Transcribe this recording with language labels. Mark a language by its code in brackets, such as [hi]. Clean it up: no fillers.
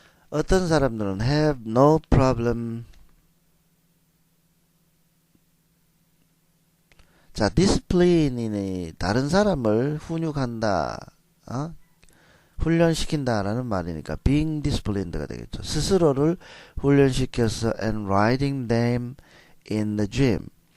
[ko] 어떤 사람들은 [en] have no problem. [ko] 자, discipline이 다른 사람을 훈육한다, 훈련시킨다라는 말이니까 [en] being disciplined [ko] 가 되겠죠. 스스로를 훈련시켜서 [en] and riding them in the gym.